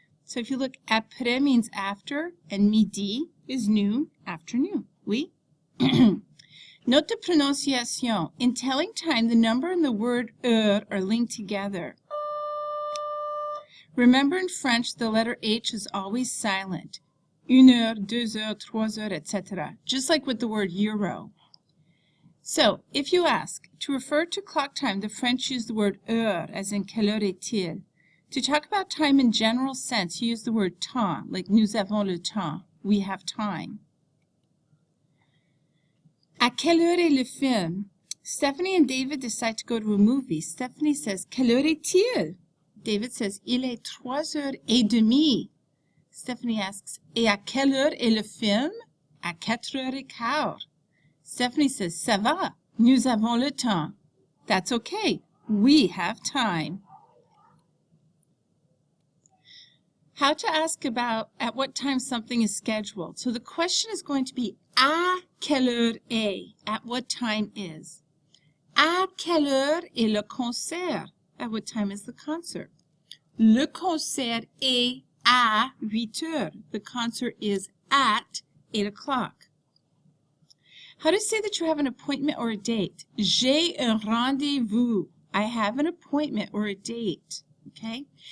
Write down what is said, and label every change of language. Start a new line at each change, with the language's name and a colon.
English: So if you look, après means after, and midi is noon, afternoon. Oui? Note the pronunciation. In telling time, the number and the word heure are linked together. Remember, in French, the letter H is always silent.
French: 1 heure, 2 heures, 3 heures, etc.
English: Just like with the word euro. So, if you ask, to refer to clock time, the French use the word heure, as in
French: quelle heure est-il?
English: To talk about time in general sense, you use the word temps, like
French: nous avons le temps,
English: we have time.
French: À quelle heure est le film?
English: Stephanie and David decide to go to a movie. Stephanie says,
French: quelle heure est-il?
English: David says,
French: il est 3h30.
English: Stephanie asks,
French: et à quelle heure est le film? À 4h15.
English: Stephanie says,
French: ça va, nous avons le temps.
English: That's okay, we have time. How to ask about at what time something is scheduled. So the question is going to be,
French: à quelle heure est?
English: At what time is?
French: À quelle heure est le concert?
English: At what time is the concert?
French: Le concert est à 8 heures.
English: The concert is at 8 o'clock. How to say that you have an appointment or a date?
French: J'ai un rendez-vous.
English: I have an appointment or a date. Okay?